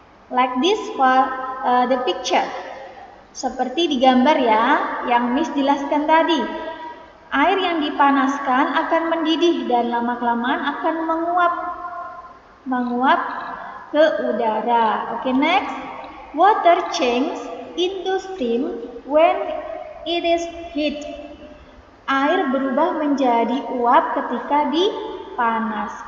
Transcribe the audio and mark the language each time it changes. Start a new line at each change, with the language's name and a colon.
English: Like this for the picture.
Indonesian: Seperti di gambar ya, yang Miss jelaskan tadi. Air yang dipanaskan akan mendidih dan lama-kelamaan akan menguap ke udara.
English: Okay, next. Water changes into steam when it is heat.
Indonesian: Air berubah menjadi uap ketika dipanaskan.